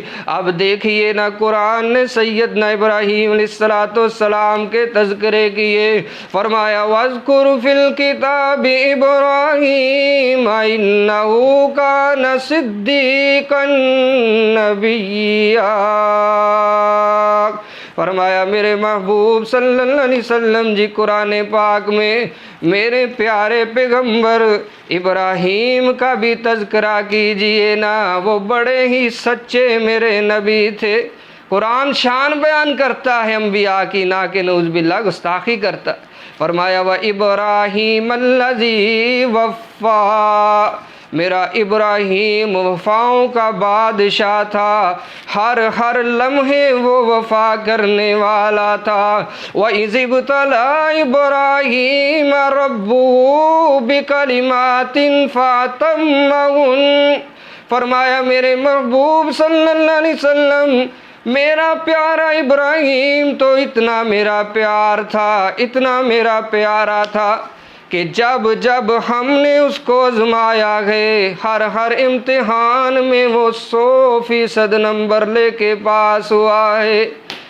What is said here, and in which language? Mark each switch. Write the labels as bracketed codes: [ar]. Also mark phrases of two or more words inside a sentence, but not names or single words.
[ur] اب دیکھیے نا، قرآن نے سیدنا ابراہیم علیہ السلام کے تذکرے کیے، فرمایا [ar] واذكر في الكتاب إبراهيم إنه كان صديقا نبيا. [ur] فرمایا میرے محبوب [ar] صلى الله عليه وسلم [ur] جی قرآن پاک میں میرے پیارے پیغمبر ابراہیم کا بھی تذکرہ کیجیے نا، وہ بڑے ہی سچے میرے نبی تھے. قرآن شان بیان کرتا ہے انبیا کی، نہ کہ نعوذ باللہ گستاخی کرتا. فرمایا [ar] وإبراهيم الذي وفى, [ur] میرا ابراہیم وفاؤں کا بادشاہ تھا، ہر لمحے وہ وفا کرنے والا تھا. [ar] وإذ ابتلى إبراهيم ربه بكلمات فأتمهن. [ur] فرمایا میرے محبوب [ar] صلى الله عليه وسلم, [ur] میرا پیارا ابراہیم تو اتنا میرا پیار تھا، اتنا میرا پیارا تھا کہ جب جب ہم نے اس کو آزمایا ہے، ہر امتحان میں وہ 100% نمبر لے کے پاس ہوا ہے.